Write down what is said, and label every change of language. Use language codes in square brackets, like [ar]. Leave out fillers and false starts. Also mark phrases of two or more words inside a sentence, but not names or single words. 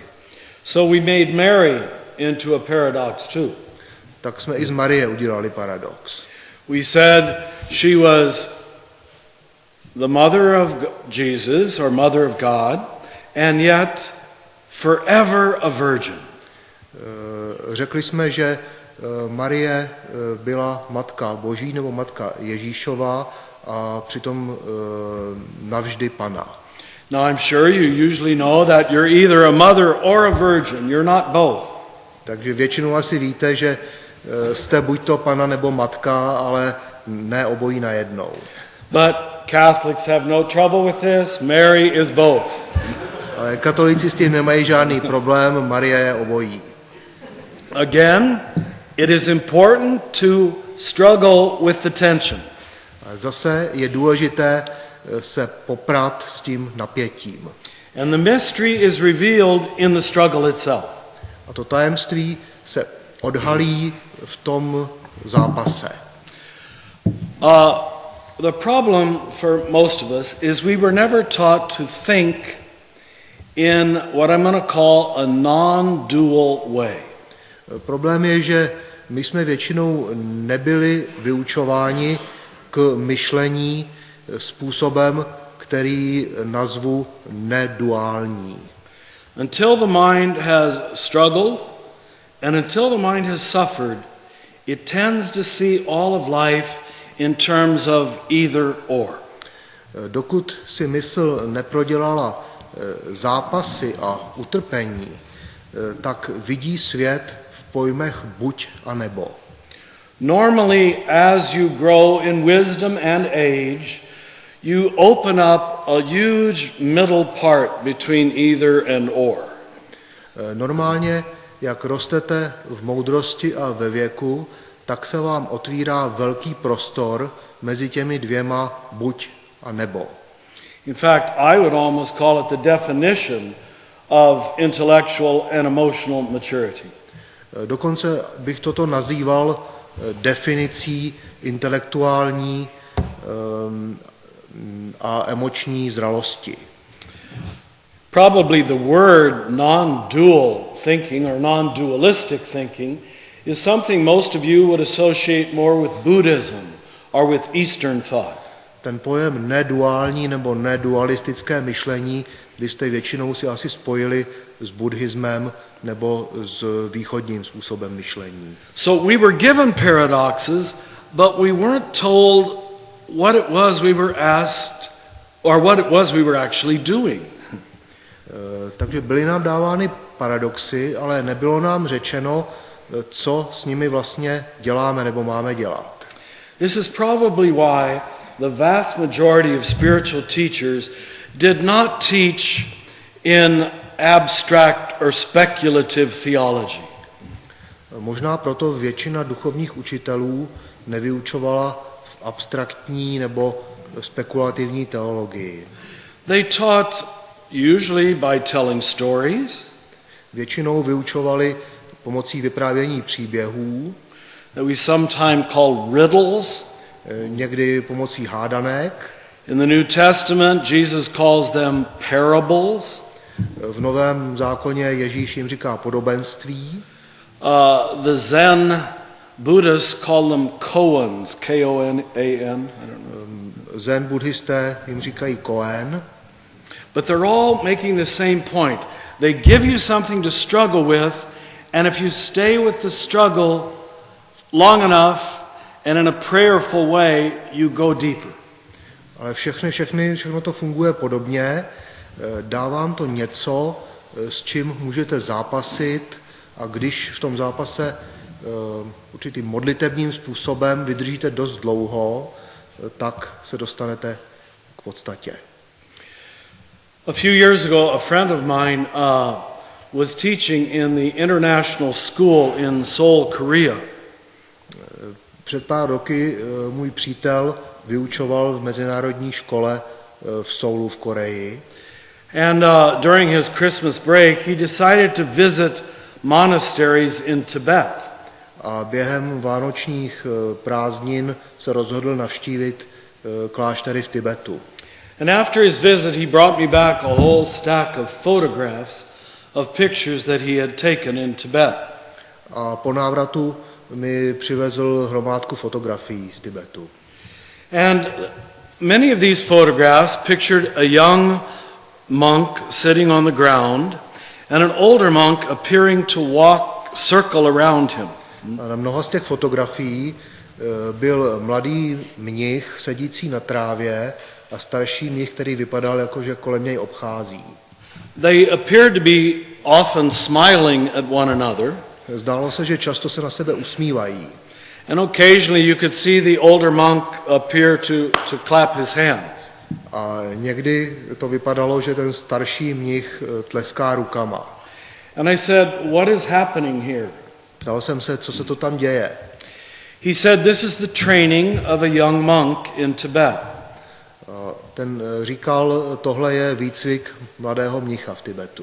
[en] So we made Mary into a paradox too. [cs] Tak jsme i z Marie udělali paradox. [en] We said she was the mother of Jesus or mother of God and yet forever a virgin. [cs] Řekli jsme, že Marie byla matka Boží nebo matka Ježíšova a přitom navždy Panna. [en] Now I'm sure you usually know that you're either a mother or a virgin. You're not both. [cs] Takže většinou asi víte, že jste buď to Panna nebo matka, ale ne obojí najednou. [en] But Catholics have no trouble with this. Mary is both. [cs] Ale katolíci s tím nemají žádný problém, Marie je obojí. [en] Again, it is important to struggle with the tension. [cs] A zase je důležité se poprat s tím napětím. [en] And the mystery is revealed in the struggle itself. [cs] A to tajemství se odhalí v tom zápase. [en] The problem for most of us is we were never taught to think in what I'm going to call a non-dual way. [cs] Problém je, že my jsme většinou nebyli vyučováni k myšlení způsobem, který nazvu neduální. [en] Until the mind has struggled and until the mind has suffered, it tends to see all of life in terms of either or. [cs] Dokud si mysl neprodělala zápasy a utrpení, tak vidí svět v pojmech buď a nebo. [en] Normally, as you grow in wisdom and age, you open up a huge middle part between either and or. [cs] Normálně, jak rostete v moudrosti a ve věku, tak se vám otvírá velký prostor mezi těmi dvěma buď a nebo. [en] In fact, I would almost call it the definition of intellectual and emotional maturity. [cs] Dokonce bych toto nazýval definicí intelektuální a emoční zralosti. [en] Probably the word non-dual thinking or non-dualistic thinking is something most of you would associate more with Buddhism or with Eastern thought. [cs] Ten pojem neduální nebo nedualistické myšlení byste většinou si asi spojili s buddhismem nebo s východním způsobem myšlení. [en] So we were given paradoxes, but we weren't told what it was we were asked or what it was we were actually doing. [cs] Takže byly nám dávány paradoxy, ale nebylo nám řečeno, co s nimi vlastně děláme nebo máme dělat. [en] This is probably why the vast majority of spiritual teachers did not teach in abstract or speculative theology. [cs] Možná proto většina duchovních učitelů nevyučovala v abstraktní nebo spekulativní teologii. [en] They taught usually by telling stories. [cs] Většinou vyučovali pomocí vyprávění příběhů. [en] That we sometimes call riddles. [cs] Někdy pomocí hádanek. [en] In the New Testament, Jesus calls them parables. [cs] V Novém zákoně Ježíš jim říká podobenství. [en] The Zen Buddhists call them koans, K-O-N-A-N. I don't know. [cs] Zen buddhisté jim říkají koen, [en] But they're all making the same point. They give you something to struggle with, and if you stay with the struggle long enough and in a prayerful way, you go deeper. [cs] ale všechno to funguje podobně. Dá vám to něco, s čím můžete zápasit, a když v tom zápase určitým modlitebním způsobem vydržíte dost dlouho, tak se dostanete k podstatě. [en] A few years ago, a friend of mine was teaching in the international school in Seoul, Korea. [cs] Před pár roky můj přítel vyučoval v mezinárodní škole v Soulu v Koreji. [en] And during his Christmas break, he decided to visit monasteries in Tibet. [cs] A během vánočních prázdnin se rozhodl navštívit kláštery v Tibetu. [en] And after his visit, he brought me back a whole stack of photographs of pictures that he had taken in Tibet. [cs] A po návratu mi přivezl hromádku fotografií z Tibetu. [en] And many of these photographs pictured a young monk sitting on the ground and an older monk appearing to circle around him. [cs] A na mnoha z těch fotografií byl mladý mnich sedící na trávě a starší mnich, který vypadal jako, že kolem něj obchází. [en] They appeared to be often smiling at one another. [cs] Zdálo se, že často se na sebe usmívají. [en] And occasionally you could see the older monk appear to clap his hands. [cs] A někdy to vypadalo, že ten starší mnich tleská rukama. [en] And I said, what is happening here? [cs] Ptal jsem se, co se to tam děje. [en] He said, this is the training of a young monk in Tibet. [cs] Ten říkal, tohle je výcvik mladého mnicha v Tibetu.